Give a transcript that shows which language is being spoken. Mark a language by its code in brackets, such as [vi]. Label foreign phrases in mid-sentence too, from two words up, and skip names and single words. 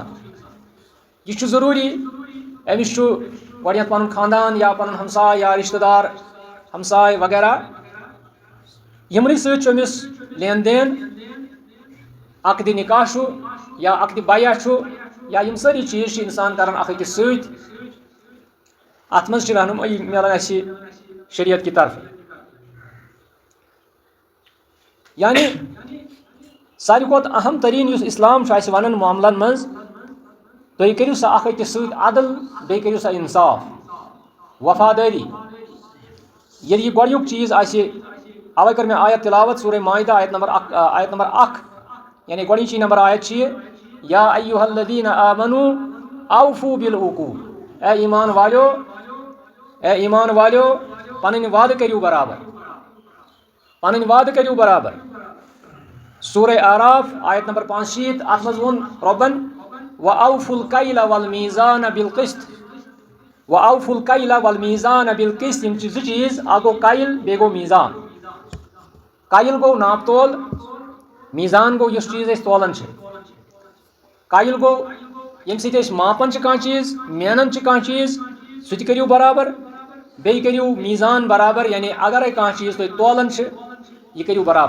[ks] یہِ چھُ ضروٗری أمِس چھُ گۄڈنیتھ پنُن خاندان یا پنُن ہمساے یا رشتہٕ دار ہمساے وغیرہ، یِمنٕے سۭتۍ چھُ أمِس لین دین، عقد نکاح چھُ یا عقد بیع چھُ یا یم ساری چیز چھِ انسان کران اکھ أکِس سۭتۍ اتھ منٛز چھِ رہنمٲیی ملان اَسہِ [ur] شریعت کی طرف [ks] یعنی ساروی کھۄتہٕ اہم ترین یُس اسلام چھُ اَسہِ ونان معاملن منٛز تُہۍ کٔرِو سا اکھ أکِس سۭتۍ عدل بیٚیہِ کٔرِو سا انصاف وفادٲری ییٚلہِ یہِ گۄڈنیُک چیٖز آسہِ اوے کٔر مےٚ آیت تلاوت سورہ مائدہ آیت نمبر 1 یعنی گۄڈنِچی نمبر آیت چھِ یہِ [ar] یا ایُّہا الذین آمنوا اوفوا بالعقود [ks] اے ایمان والیو پنٕنۍ وعدٕ کٔرِو برابر سورہ آراف آیت نمبر 65 اتھ منٛز ووٚن رۄبن [ar] وَأَوْفُوا الْكَيْلَ وَالْمِيزَانَ [ks] بِالْقِسْطِ یِم چھِ زٕ چیٖز اکھ گوٚو کایل بیٚیہِ گوٚو میٖزان کایل گوٚو ناپ تول میٖزان گوٚو یُس چیٖز أسۍ تولان چھِ کایل گوٚو ییٚمہِ سۭتۍ أسۍ ماپان چھِ کانٛہہ چیٖز مینان چھِ کانٛہہ چیٖز سُہ تہِ کٔرِو برابر بیٚیہِ کٔرِو میٖزان برابر یعنی اگرے کانٛہہ چیٖز تُہۍ تولان چھِ یہِ کٔرِو برابر